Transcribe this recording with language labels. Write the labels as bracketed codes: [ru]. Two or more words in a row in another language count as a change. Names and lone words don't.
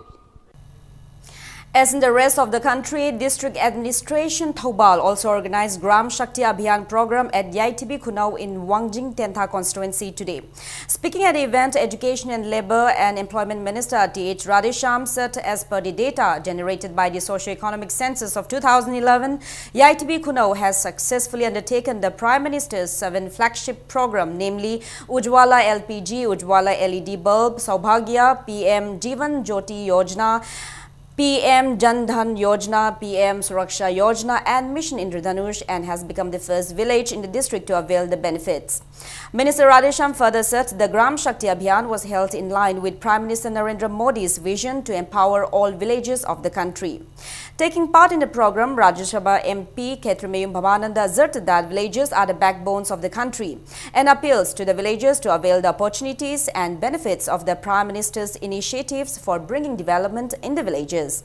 [en] As in the rest of the country, District Administration Thoubal also organized Gram Shakti Abhiyan program at Yaitibi Kunau in Wangjing Tentha constituency today. Speaking at the event, Education and Labour and Employment Minister T.H. Radhesham said as per the data generated by the Socio-Economic Census of 2011, Yaitibi Kunau has successfully undertaken the Prime Minister's 7 flagship program, namely Ujwala LPG, Ujwala LED bulb, Saubhagya, PM Jivan Jyoti Yojana, PM Jan Dhan Yojana, PM Suraksha Yojana and Mission Indradhanush, and has become the first village in the district to avail the benefits. Minister Radhesham further said the Gram Shakti Abhiyan was held in line with Prime Minister Narendra Modi's vision to empower all villages of the country. Taking part in the program, Rajya Sabha MP Ketramayum Bhavananda asserted that villages are the backbones of the country and appeals to the villagers to avail the opportunities and benefits of the Prime Minister's initiatives for bringing development in the villages.